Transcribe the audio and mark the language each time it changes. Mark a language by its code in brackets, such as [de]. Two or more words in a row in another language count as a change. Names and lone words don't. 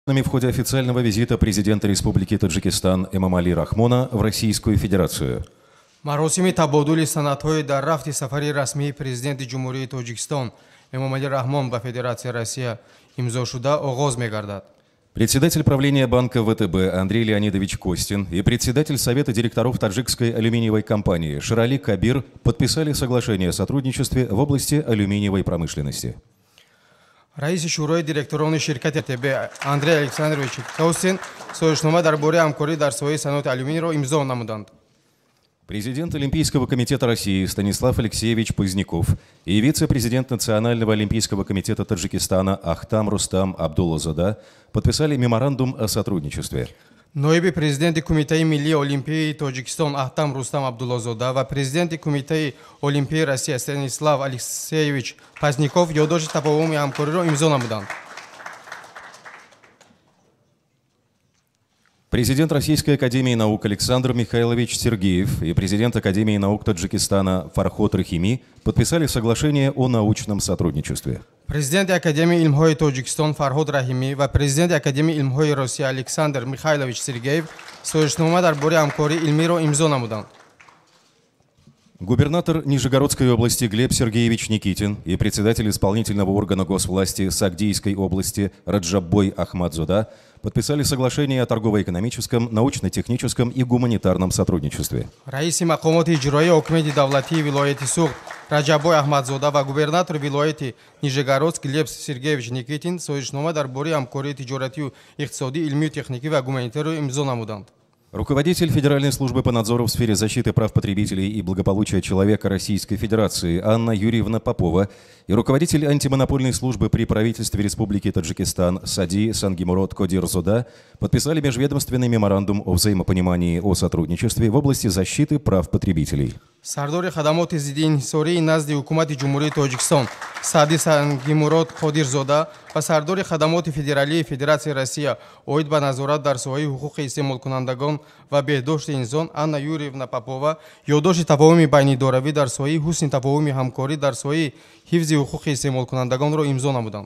[ru] В ходе официального визита президента Республики Таджикистан Эмомали Рахмона в Российскую Федерацию. [tg] маросими табодули санатҳои дар рафти сафари расмии президенти ҷумҳурии Тоҷикистон Эмомали Раҳмон ба Федератсияи Россия имзошуда оғоз мегардад. [ru] Председатель правления банка ВТБ Андрей Леонидович Костин и председатель Совета директоров таджикской алюминиевой компании Ширали Кабир подписали соглашение о сотрудничестве в области алюминиевой промышленности. [tg] раиси шӯрои директорони ширкати ВТБ Андрей Александрович Костин соҳишнома дар бораи ҳамкорӣ дар соҳаи саноати алюминийро имзо намуданд. [ru] Президент Олимпийского комитета России Станислав Алексеевич Поздняков и вице-президент Национального олимпийского комитета Таджикистана Ахтам Рустам Абдуллозода подписали меморандум о сотрудничестве. [tg] ноиби президенти Кумитаи миллии олимпияи Тоҷикистон Ахтам Рустам Абдуллозода ва президенти Кумитаи олимпияи Россия Станислав Алексеевич Поздняков ёддошти тафоҳуми ҳамкориро имзо намуданд. [ru] Президент Российской академии наук Александр Михайлович Сергеев и президент Академии наук Таджикистана Фарход Рахими подписали соглашение о научном сотрудничестве. [tg] Президенти Академии илмҳои Тоҷикистон Фарход Рахими ва президенти Академии илмҳои Россия Александр Михайлович Сергеев соҳишнома дар бораи ҳамкории илмиро имзо намуданд. [ru] Губернатор Нижегородской области Глеб Сергеевич Никитин и председатель исполнительного органа госвласти Сагдийской области Раджаббой Ахмадзода подписали соглашение о торгово-экономическом, научно-техническом и гуманитарном сотрудничестве. [tg] раиси мақомоти иҷроии ҳокимияти давлатии вилояти Суғд Раҷаббой Аҳмадзода ва губернатори вилояти Нижегородск Глеб Сергеевич Никитин соҳишнома дар бораи ҳамкории тиҷоратию иқтисодӣ, илмию техникӣ ва гуманитариро имзо намуданд. [ru] Руководитель Федеральной службы по надзору в сфере защиты прав потребителей и благополучия человека Российской Федерации Анна Юрьевна Попова и руководитель антимонопольной службы при правительстве Республики Таджикистан Сади Сангимурод Кодирзода подписали межведомственный меморандум о взаимопонимании о сотрудничестве в области защиты прав потребителей. [tg] сардори хадамоти зидди инҳисории назди ҳукумати ҷумҳурии Тоҷикистон Сади Сангимурод Кодирзода ва сардори хадамоти федералии Федератсияи Россия оид ба назорат дар соҳаи ҳуқуқи истеъмолкунандагон ва беҳдошти инсон Анна Юрьевна Попова ёддошти тафоҳуми байниидоравӣ дар соҳаи ҳусни тафоҳуми ҳамкорӣ дар соҳаи ҳифзи ҳуқуқи истеъмолкунандагонро имзо намуданд.